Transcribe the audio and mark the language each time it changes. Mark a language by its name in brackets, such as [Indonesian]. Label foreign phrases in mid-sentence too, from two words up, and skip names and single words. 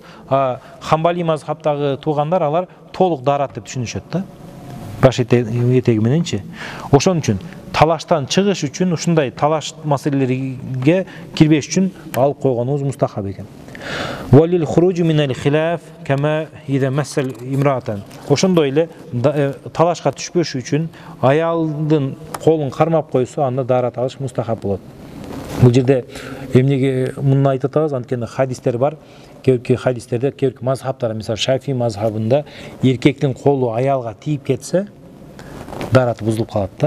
[Kyrgyz] Хамбали мазхабтагы туугандар алар толук дарат деп түшүнүшөт да. Баш этеги мененчи. Ошон үчүн талаштан чыгыш үчүн, ушундай талаш маселелерге кирбеш үчүн алып койгонубуз мустахаб экен. [Arabic] وللخروج من الخلاف كما إذا مس امرأة. [Kyrgyz] Ошондой эле талашка түшпөш үчүн аялдын колун кармап койсо, анда дарат алыш мустахаб болот. Бул жерде эмнеге муну айтып атабыз? Анткени хадистер бар. Кээ хадистерде, кээ мазхабтар, мисалы Шафи мазхабында эркектин колу аялга тийип кетсе, дарат бузулуп калат да.